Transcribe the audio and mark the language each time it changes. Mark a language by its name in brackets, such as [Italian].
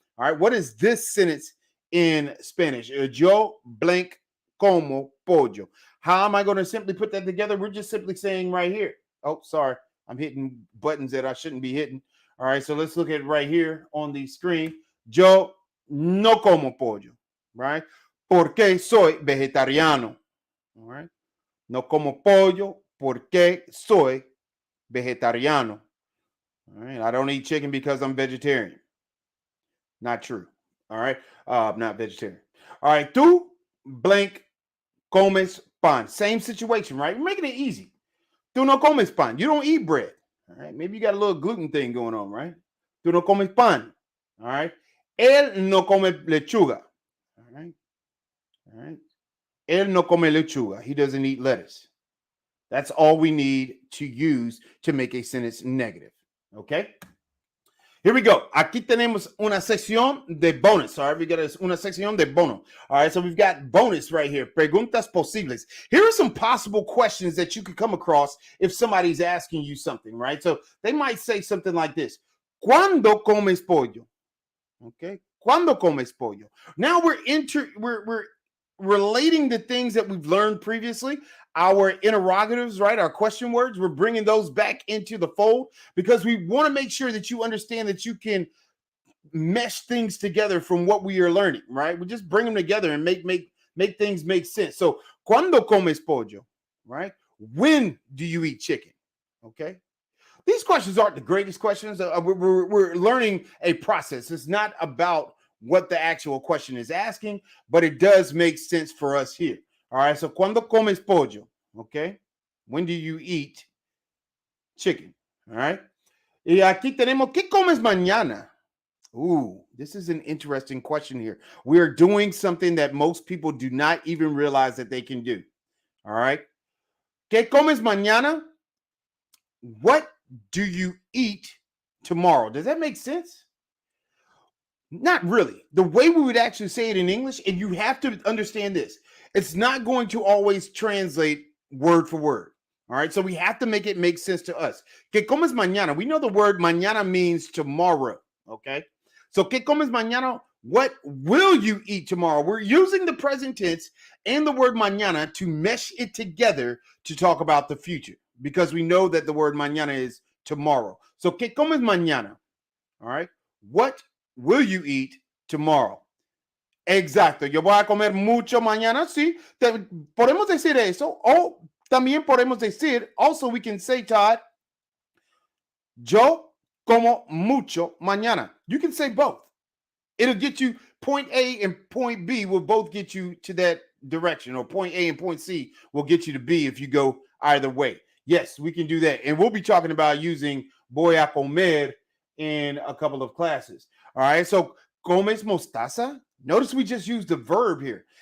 [English] All right, what is this sentence in Spanish? Yo blank como pollo. How am I going to simply put that together? We're just simply saying right here. Oh, sorry. I'm hitting buttons that I shouldn't be hitting. All right, so let's look at it right here on the screen. [Spanish] Yo no como pollo, right? Porque soy vegetariano. [English] All right. No como pollo porque soy vegetariano. All right. I don't eat chicken because I'm vegetarian. Not true. All right. Not vegetarian. All right. Tú blank comes pan. Same situation, right? We're making it easy. Tú no comes pan. You don't eat bread. All right. Maybe you got a little gluten thing going on, right? [Spanish] Tú no comes pan. All right. Él no come lechuga. All right. All right. [English] Él no come lechuga. He doesn't eat lettuce. That's all we need to use to make a sentence negative. Okay. Here we go. [Spanish] Aquí tenemos una sección de bonus. All right, we got una sección de bono. [English] All right, so we've got bonus right here. Preguntas posibles. Here are some possible questions that you could come across if somebody's asking you something, right? So they might say something like this. ¿Cuándo comes pollo? Okay. ¿Cuándo comes pollo? Now we're relating the things that we've learned previously, our interrogatives, right? Our question words, we're bringing those back into the fold because we want to make sure that you understand that you can mesh things together from what we are learning, right? We just bring them together and make things make sense. So, ¿cuándo comes pollo? Right? When do you eat chicken? Okay. These questions aren't the greatest questions. We're learning a process. It's not about what the actual question is asking, but it does make sense for us here. All right, so ¿cuándo comes pollo? Okay, when do you eat chicken? [Spanish] All right, y aquí tenemos, ¿qué comes mañana? [English] Ooh, this is an interesting question here. We are doing something that most people do not even realize that they can do. [Spanish] All right, ¿qué comes mañana? [English] What do you eat tomorrow? Does that make sense? Not really. The way we would actually say it in English, and you have to understand this, it's not going to always translate word for word. All right. So we have to make it make sense to us. ¿Qué comes mañana? We know the word mañana means tomorrow. Okay. So ¿qué comes mañana? What will you eat tomorrow? We're using the present tense and the word mañana to mesh it together to talk about the future because we know that the word mañana is tomorrow. So ¿qué comes mañana? All right. What will you eat tomorrow? [Spanish] Exacto. Yo voy a comer mucho mañana. Sí. Podemos decir eso. O también podemos decir, also we can say, Todd, yo como mucho mañana. [English] You can say both. It'll get you point A and point B will both get you to that direction, or point A and point C will get you to B if you go either way. Yes, we can do that. And we'll be talking about using voy a comer in a couple of classes. All right, so comes mostaza. Notice we just used the verb here.